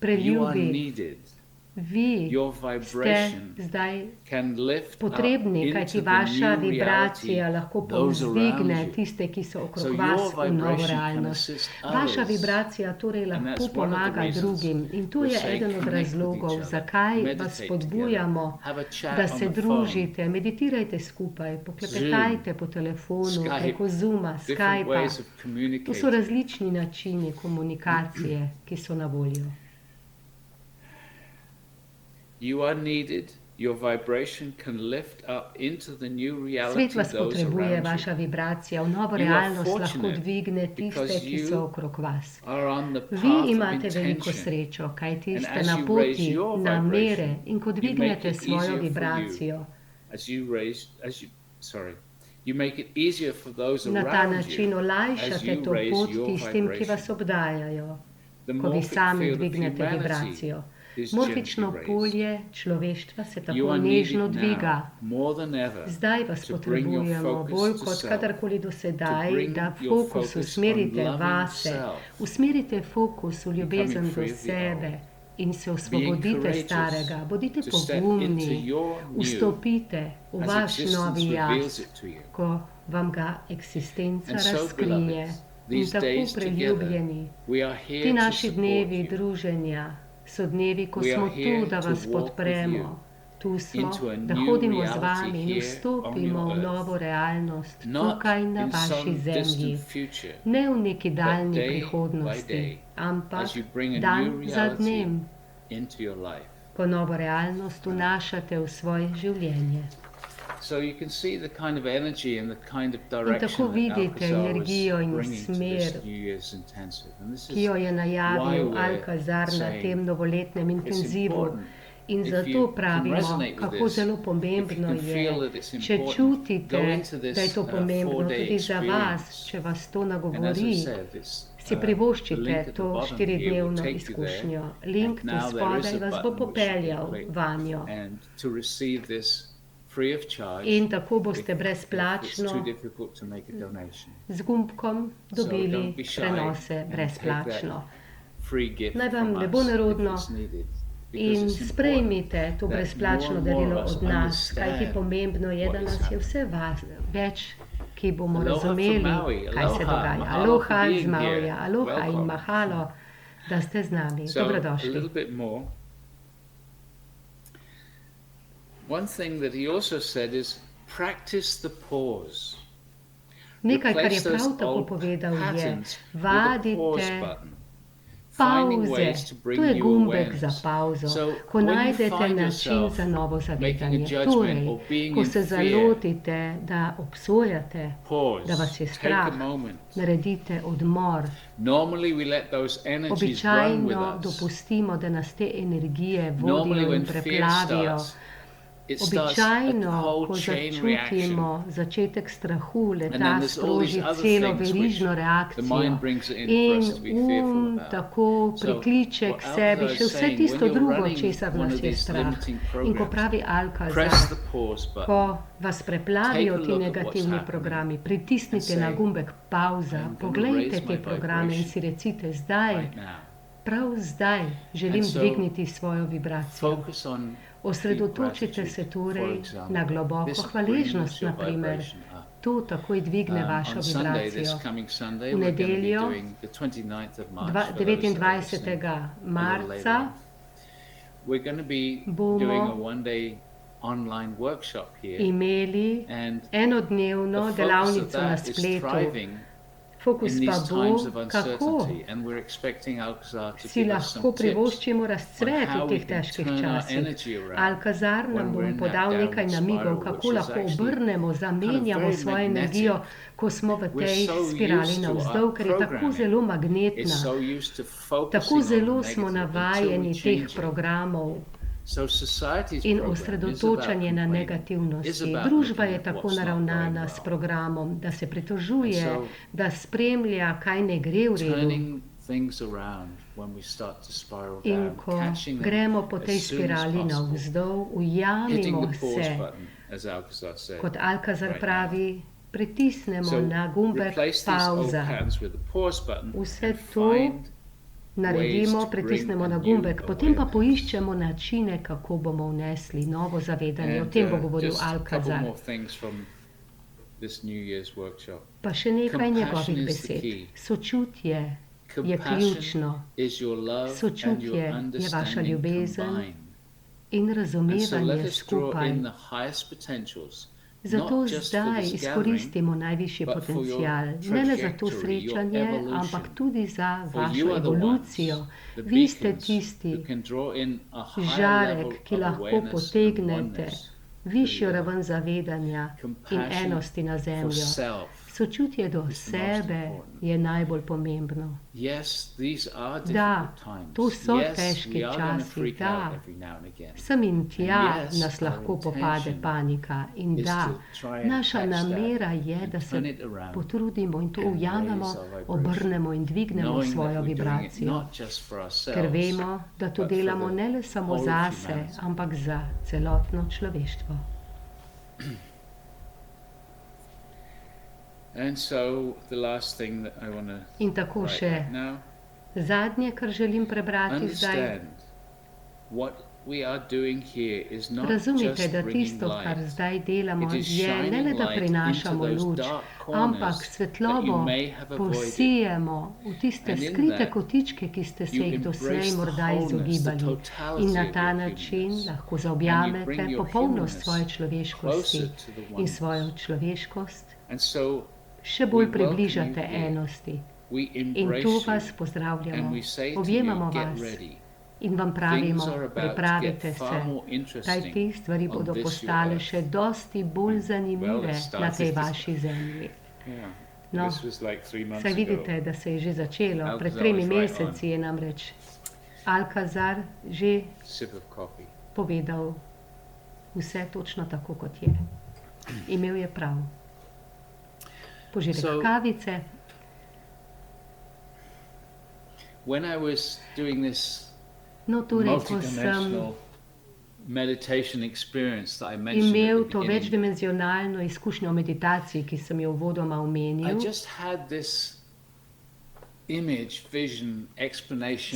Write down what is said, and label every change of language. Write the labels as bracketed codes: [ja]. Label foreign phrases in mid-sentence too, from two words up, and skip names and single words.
[sl] Preljubi, [en] needed. [sl] vi [en] Your [sl] ste [en] vibration [sl] zdaj [en] can lift [sl] potrebni, [en] up [sl] kajti [en] into [sl] vaša [en] the new [sl] vibracija [en] reality [sl] lahko [en] those around [sl] povzdigne [en] you. [sl] tiste, ki so [en] So [sl] okrog [en] your [sl] vas, v novo [en] vibration can [sl] realnost. [en] assist [sl] Vaša [en] others. [sl] vibracija torej [en] And [sl] lahko [en] that's one of the [sl] pomaga [en] reasons [sl] drugim in to [en] we [sl] je [en] say [sl] eden od [en] connect with [sl] razlogov, [en] each other, [sl] zakaj vas [en] meditate [sl] spodbujamo, [en] together, have a chat [sl] da [en] on [sl] se [en] the [sl] družite, meditirajte skupaj, poklepetajte po telefonu, Skype, preko Zooma, [en] different [sl] Skypa. [en] ways of [sl] To so [en] communicating. [sl] različni načini komunikacije, ki so na voljo. [en] You are needed. Your vibration can lift up into the new reality [sl] Svet vas [en] those [sl] potrebuje, [en] around you. [sl] vaša vibracija v novo [en] You are [sl] realnost lahko [en] fortunate [sl] dvigne tiste, [en] because [sl] ki [en] you [sl] so okrog vas. [en] Are on the [sl] Vi [en] path of [sl] imate veliko [en] intention. [sl] srečo, kajti [en] And [sl] ste [en] as [sl] na [en] you [sl] poti [en] raise your [sl] namere [en] vibration, [sl] in ko [en] you make [sl] dvignete [en] it [sl] svojo [en] easier for [sl] vibracijo, [en] you make it easier for those [sl] na ta [en] around [sl] način [en] you as [sl] olajšate [en] you to raise [sl] pot [en] your [sl] tistim, ki vas [en] vibration. [sl] obdajajo, [en] The [sl] ko vi [en] morphic [sl] sami [en] field of [sl] dvignete [en] humanity [sl] vibracijo. [en] is [sl] Morfično [en] gently raised. [sl] polje človeštva se [en] You [sl] tako [en] are [sl] nežno [en] needed [sl] dviga. [en] now more than ever [sl] Zdaj vas [en] to bring your [sl] potrebujemo [en] focus [sl] bolj [en] to [sl] kot [en] self, [sl] kadarkoli do [en] to [sl] sedaj, [en] bring [sl] da [en] your [sl] fokus [en] focus on [sl] usmerite [en] loving [sl] vase, [en] self, [sl] usmerite fokus v ljubezen [en] becoming [sl] do [en] free of the [sl] sebe [en] old, [sl] in se [en] being [sl] osvobodite [en] courageous [sl] starega, bodite [en] to step into [sl] pogumni, [en] your new [sl] vstopite v [en] as [sl] vaš [en] existence [sl] novi [en] reveals [sl] jaz, [en] it to you. [sl] ko vam ga eksistenca [en] And so, [sl] razkrije. [en] beloved, [sl] In [en] these [sl] tako [en] days together, [sl] preljubljeni, [en] we are here [sl] ti [en] to [sl] naši [en] support [sl] dnevi [en] you [sl] druženja so dnevi, ko [en] We are [sl] smo [en] here [sl] tu, da [en] to [sl] vas [en] walk with [sl] podpremo. [en] you [sl] Tu smo, [en] into a [sl] da [en] new [sl] hodimo z [en] reality [sl] vami in [en] here [sl] vstopimo [en] on your [sl] v novo realnost [en] not [sl] tukaj na [en] in [sl] vaši [en] some [sl] zemlji. [en] distant future, [sl] Ne v neki daljni [en] day by [sl] prihodnosti, [en] day, [sl] ampak [en] as you bring a [sl] dan [en] new [sl] za [en] reality [sl] dnem, [en] into your life. [sl] ko novo realnost vnašate v svoje življenje. [en] So you can see the kind of energy and the kind of [sl] tako [en] direction that [sl] vidite [en] Alcazar was [sl] energijo in [en] bringing to this [sl] smer, [en] New Year's intensive. And this [sl] ki jo [en] is [sl] je najavil [en] why we're [sl] Alcazar na [en] saying [sl] tem novoletnem [en] it's [sl] intenzivu. [en] important. [sl] In [en] If [sl] zato [en] you can [sl] pravimo, [en] resonate with [sl] kako [en] this, [sl] zelo [en] if you [sl] pomembno [en] can [sl] je, [en] feel that it's [sl] če [en] important, [sl] čutite, [en] go into this, [sl] da je to pomembno [en] 4-day [sl] tudi za vas, [en] experience. [sl] če vas to [en] And as I [sl] nagovori, [en] said, it's, [sl] si [en] the [sl] privoščite [en] link at the [sl] to [en] bottom here will [sl] 4-dnevno [en] take you there. [sl] izkušnjo. Link [en] And [sl] tu [en] now there is [sl] spodaj [en] a [sl] vas bo [en] button which you [sl] popeljal [en] can click. [sl] vanjo. [en] And to receive this free of charge, [sl] In tako boste [en] if it's [sl] brezplačno [en] too difficult to make a donation. [sl] z gumbkom [en] So [sl] dobili [en] don't be shy [sl] prenose [en] and [sl] brezplačno. [en] Free gift [sl] Naj vam [en] from [sl] ne bo [en] us [sl] nerodno [en] if it's needed. Because [sl] in [en] it's important [sl] sprejmite to [en] that [sl] brezplačno [en] more and more [sl] darilo [en] of us [sl] od nas, kajti [en] understand [sl] pomembno je, [en] what [sl] da [en] is [sl] nas je [en] happening. [sl] vse več, ki bomo [en] Aloha from razumeli, Maui. [sl] kaj se [en] Aloha. [sl] dogaja. [en] Mahalo [sl] Aloha [en] for being [sl] iz Mauja, [en] here. [sl] aloha in [en] Welcome. [sl] mahalo, da ste z nami. [en] So, a [sl] Dobrodošli. [en] little bit more. One thing that he also said is practice the pause. [sl] Nekaj, kar je [en] Replace those [sl] prav tako [en] old [sl] povedal, je [en] patterns with a pause [sl] vadite [en] button. Finding [sl] pauze. [en] ways to bring [sl] To je [en] new [sl] gumbek za [en] awareness. [sl] pauzo, [en] So, [sl] ko [en] when you [sl] najdete [en] find [sl] način [en] yourself [sl] za novo [en] making a [sl] zavedanje. [en] judgment [sl] Torej, [en] or being [sl] ko [en] in [sl] se [en] fear, [sl] zalotite, da obsojate, [en] Pause. [sl] da vas je [en] Take [sl] strah, [en] a moment. [sl] naredite odmor. [en] Normally we let those energies run with [sl] Običajno [en] us. [sl] dopustimo, da nas te energije [en] Normally [sl] vodijo in [en] when fear [sl] preplavijo. [en] starts, it starts a [sl] Običajno, ko [en] whole chain reaction. [sl] začutimo začetek strahu, [en] And then [sl] leta [en] there's all these [sl] sproži [en] other [sl] celo [en] things [sl] verižno [en] which the [sl] reakcijo [en] mind brings it in [sl] in [en] for us to be fearful about. [sl] tako [en] So, [sl] prikliče [en] what [sl] k sebi [en] Alcazar [sl] še [en] is [sl] vse [en] saying, [sl] tisto [en] when you're [sl] drugo, [en] running [sl] česar [en] one [sl] nas [en] of [sl] je [en] these [sl] strah. [en] limiting [sl] In ko [en] programs, [sl] pravi [en] press [sl] Alcazar, [en] the pause button. [sl] ko vas preplavijo [en] Take a [sl] ti [en] look at what's [sl] negativni [en] happening [sl] programi, pritisnite [en] and [sl] na [en] say, [sl] gumbek pauza, [en] "I'm gonna [sl] poglejte [en] raise [sl] te [en] my [sl] programe in [en] vibration [sl] si recite zdaj, [en] right now. [sl] prav zdaj želim [en] And so [sl] dvigniti svojo vibracijo. [en] focus on deep [sl] Osredotočite [en] gratitude, [sl] se [en] for [sl] torej [en] example. [sl] na globoko [en] This [sl] hvaležnost, [en] brings your [sl] na primer. [en] vibration up. [sl] To takoj dvigne vašo [en] On Sunday, this [sl] vibracijo. [en] coming Sunday, [sl] V [en] we're going to be [sl] nedeljo, [en] doing the 29th of March. for those that are listening [sl] 29. [en] a little later [sl] marca, [en] on. We're going to be [sl] bomo [en] doing a one-day online workshop here, [sl] imeli [en] and [sl] enodnevno [en] the focus of [sl] delavnico na [en] that is [sl] spletu. [en] thriving [sl] Fokus [en] in [sl] pa [en] these [sl] bo, [en] times of [sl] kako [en] uncertainty, and we're expecting Alcazar to [sl] si [en] give us [sl] lahko [en] some tips [sl] privoščimo [en] on [sl] razcvet v [en] how we [sl] teh [en] can [sl] težkih [en] turn our [sl] časih. [en] energy around [sl] Alkazar nam [en] when [sl] bo [en] we're in that [sl] podal nekaj [en] downward [sl] namigov, [en] spiral, [sl] kako [en] which is [sl] lahko [en] actually [sl] obrnemo, zamenjamo [en] very [sl] svojo [en] magnetic. [sl] energijo, ko smo v [en] We're [sl] tej [en] so [sl] spirali [en] used to our [sl] navzdol, ker je tako [en] programming. [sl] zelo [en] It's [sl] magnetna. [en] so used to [sl] Tako [en] focusing [sl] zelo [en] on the [sl] smo [en] negative until [sl] navajeni [en] we [sl] teh [en] change it. [sl] programov [en] So society's [sl] in [en] program is [sl] osredotočanje na [en] about complaining, is [sl] negativnosti. [en] about [sl] Družba [en] looking [sl] je [en] at [sl] tako [en] what's not [sl] naravnana [en] going [sl] s [en] well. [sl] programom, da se pritožuje, [en] And so [sl] da spremlja, kaj ne gre v redu. [en] Turning things around when we start to spiral [sl] In [en] down, [sl] ko [en] catching them [sl] gremo po tej [en] as soon as [sl] spirali [en] possible, [sl] navzdol, [en] hitting [sl] ujamimo [en] the pause [sl] se, [en] button, as Alcazar said. [sl] kot Alkazar [en] right [sl] pravi, pritisnemo [en] So [sl] na gumbek [en] replace these old [sl] pauza. [en] patterns with the pause button [sl] Vse [en] and [sl] to [en] find [sl] naredimo, [en] ways to [sl] pritisnemo [en] bring [sl] na [en] a new [sl] gumbek, potem pa [en] awareness. [sl] poiščemo načine, kako bomo vnesli novo zavedanje. O [en] And [sl] tem bo govoril [en] just a couple [sl] Alkazar. [en] more things from this New Year's workshop. [sl] Pa še nekaj [en] Compassion [sl] njegovih [en] is the [sl] besed. [en] key. [sl] Sočutje je [en] Compassion [sl] ključno [en] is your love and [sl] Sočutje [en] your [sl] je vaša [en] understanding [sl] ljubezen [en] combined. [sl] in [en] And so let [sl] razumevanje [en] us draw [sl] skupaj. [en] in the highest potentials, [sl] Zato [en] not just for [sl] zdaj [en] this [sl] izkoristimo najvišji [en] but for your [sl] potencial, ne le za to [en] trajectory, your [sl] srečanje, [en] evolution. [sl] ampak tudi za [en] For you [sl] vašo [en] are the ones, [sl] evolucijo. [en] the [sl] Vi ste [en] beacons [sl] tisti [en] who can draw in a higher [sl] žarek, [en] level [sl] ki [en] of [sl] lahko [en] awareness and [sl] potegnete [en] oneness [sl] višjo [en] to the [sl] raven zavedanja in [en] compassion [sl] enosti na [en] for [sl] zemljo. [en] self. [sl] Sočutje do [en] is the most [sl] sebe [en] important. [sl] je najbolj pomembno. [en] Yes, these are [sl] Da, [en] difficult times. [sl] to so [en] Yes, [sl] težki [en] we are going to [sl] časi, [en] freak [sl] da. [en] out every now and again. [sl] Sem in tja [en] And yes, [sl] nas [en] our [sl] lahko popade [en] intention [sl] panika in [en] is [sl] da, [en] to try and [sl] naša [en] catch that [sl] namera je, [en] and [sl] da se [en] turn it around [sl] potrudimo in to [en] and [sl] ujamemo, [en] raise our vibration, [sl] obrnemo in dvignemo [en] knowing that [sl] svojo [en] we're doing it [sl] vibracijo. [en] not just for [sl] Ker [en] ourselves, [sl] vemo, da to [en] but for [sl] delamo [en] the [sl] ne le samo [en] whole of [sl] zase, [en] humanity. [sl] ampak za celotno človeštvo. [en] And so the last thing that I want to [sl] In tako [en] write [sl] še [en] right now, [sl] zadnje, kar želim prebrati zdaj. [en] understand what we are doing here is not [sl] Razumite, [en] just [sl] da [en] bringing [sl] tisto, kar [en] light. [sl] zdaj delamo, [en] It is [sl] je ne le, [en] shining [sl] da [en] light [sl] prinašamo [en] into those [sl] luč, [en] dark [sl] ampak [en] corners that [sl] svetlobo [en] you may have avoided. [sl] posijemo v tiste [en] And in [sl] skrite [en] that, [sl] kotičke, ki ste se [en] you [sl] jih doslej [en] embrace the [sl] morda [en] wholeness, the [sl] izogibali. [en] totality [sl] In na [en] of [sl] ta [en] your [sl] način [en] humanness. [sl] lahko [en] And you [sl] zaobjamete [en] bring your [sl] popolnost [en] humanness [sl] svoje človeškosti [en] closer to the [sl] in [en] oneness. [sl] svojo človeškost [en] And so [sl] še bolj [en] we welcome [sl] približate [en] you here. [sl] enosti. [en] we [sl] In [en] embrace [sl] tu [en] you [sl] vas pozdravljamo, [en] and we say to [sl] objemamo [en] you, get [sl] vas [en] ready. [sl] in vam pravimo, [en] Things are about to get [sl] pripravite [en] far [sl] se. [en] more interesting [sl] Kajti stvari [en] on [sl] bodo [en] this [sl] postale [en] your [sl] še [en] earth. [sl] dosti bolj [en] Well, [sl] zanimive [en] it [sl] na tej [en] started- [sl] vaši zemlji. [en] Yeah. [sl] No, [en] This was like 3 months [sl] saj [en] ago. [sl] vidite, da se je že začelo. [en] Alcazar [sl] Pred 3 [en] was right [sl] meseci je namreč Alkazar že [en] Sip of coffee. [sl] povedal vse točno tako, kot je. Imel je prav. Požirek [en] So- [sl] kavice. [en] When I was doing this [sl] No, torej, ko sem [en] multidimensional meditation experience that I mentioned [sl] imel [en] at [sl] to [en] the beginning, [sl] večdimenzionalno izkušnjo o meditaciji, ki sem jo uvodoma [en] I [sl] omenil, [en] just had this image, vision, explanation.